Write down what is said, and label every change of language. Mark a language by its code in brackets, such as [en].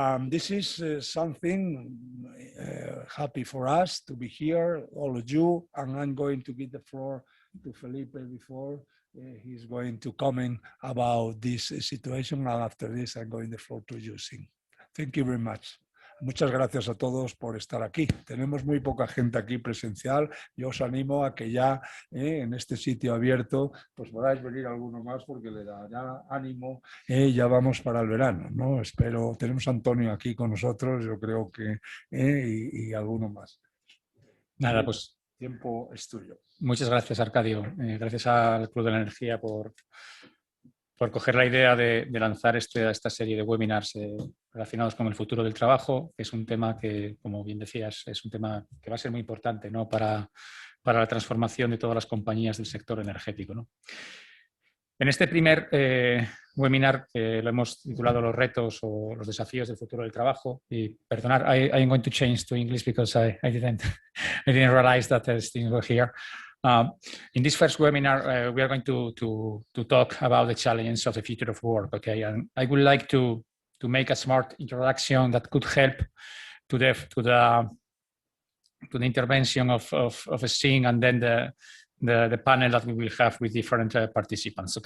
[en] This is something happy for us to be here, all of you, and I'm going to give the floor to Felipe before he's going to comment about this situation, and after this I'm going the floor to you, Sing. Thank you very much. [es] Muchas gracias a todos por estar aquí. Tenemos muy poca gente aquí presencial. Yo os animo a que ya en este sitio abierto pues podáis venir alguno más porque le dará ánimo. Ya vamos para el verano, ¿no? Espero, tenemos a Antonio aquí con nosotros, yo creo que y alguno más. Nada, pues tiempo es tuyo. Muchas gracias, Arcadio. Gracias al Club de la Energía por coger la idea de lanzar esta serie de webinars relacionados con el futuro del trabajo, que es un tema que, como bien decías, es un tema que va a ser muy importante, ¿no? para la transformación de todas las compañías del sector energético, ¿no? En este primer webinar, lo hemos titulado Los retos o los desafíos del futuro del trabajo. [en] Y perdonad, I'm going to change to English because I didn't realize that Steve were here. In this first webinar, we are going to talk about the challenges of the future of work. Okay, and I would like to make a smart introduction that could help to the intervention of Sting, and then the panel that we will have with different participants.